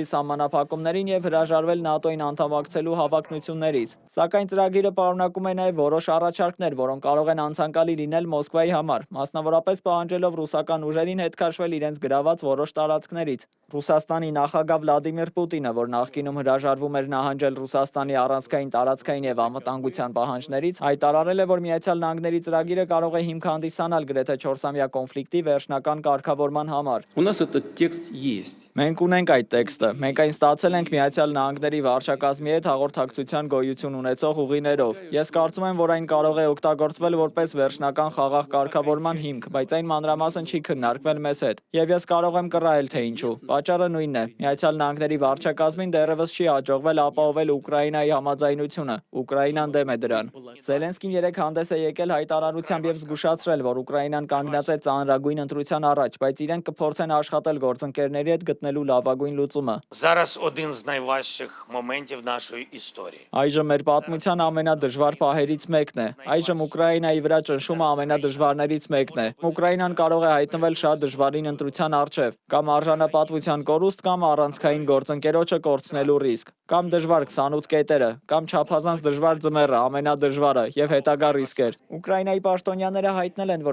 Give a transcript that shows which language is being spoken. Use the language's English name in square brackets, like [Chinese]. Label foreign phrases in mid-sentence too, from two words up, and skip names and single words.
[Armenian] սահմանափակումներին եւ հրաժարվել ՆԱՏՕ-ին անդամակցելու հավակնություններից։ Սակայն ծրագիրը պարունակում է նաև որոշ առաջարկներ, որոնք կարող են անցանկալի լինել Մոսկվայի համար, մասնավորապես պահանջելով ռուսական ուժերին հետ քաշվել իրենց գրաված որոշ տարածքներից։ Ռուսաստանի նախագահ Վլադիմիր Պուտինը, որ նախկինում հրաժարվում էր նահանջել Ռուսաստանի առանցքային, տարածքային եւ անվտանգության պահանջներից, հայտարարել է, որ Միացյալ Նահանգների ծրագիրը կարող է հիմք հանդիսանալ գրեթե 4-ամյա կոնֆլիկտի վերջնական կարգավորման համար։ [Russian] У нас этот текст есть. [Armenian] Մենք ունենք այդ տեքստը։ Մենք այն ստացել ենք Միացյալ Նահանգների նահանգների վարչակազմի հետ հաղորդակցության գոյություն ունեցող ուղիներով։ Ես կարծում եմ, որ այն կարող է օգտագործվել որպես վերջնական խաղաղ կարգավորման հիմք, բայց այն մանրամասն չի քննարկվել մեզ հետ։ Եվ ես կարող եմ կռահել, թե ինչու։ Պատճառը նույնն է։ Միացյալ Նահանգների վարչակազմին դեռևս չի հաջողվել ապահովել Ուկրաինայի համաձայնությունը։ Ուկրաինան դեմ է դրան։ Զելենսկին երեկ հանդես է եկել հայտարարությամբ եւ զգուշացրել, որ Ուկրաինան կանգնած է ծանրագույն ընտրության առաջ, բայց իրենք կփորձեն աշխատել գործընկերների հետ գտնելու լավագույն լուծումը։ [Ukrainian] Зараз один з найважчих моментів нашої історії. [Armenian] Այժմ մեր պատմության ամենադժվար պահերից մեկն է։ Այժմ Ուկրաինայի վրա ճնշումը ամենադժվարներից մեկն է։ Ուկրաինան կարող է հայտնվել շատ դժվարին ընտրության առջև, կամ արժանապատվության կորուստ, կամ առանցքային գործընկերոջը կորցնելու ռիսկ, կամ դժվար 28 կետերը, կամ չափազանց դժվար ձմեռը, ամենադժվարը եւ հետագա ռիսկեր։ Ուկրաինայի պաշտոնյաները հայտնել են,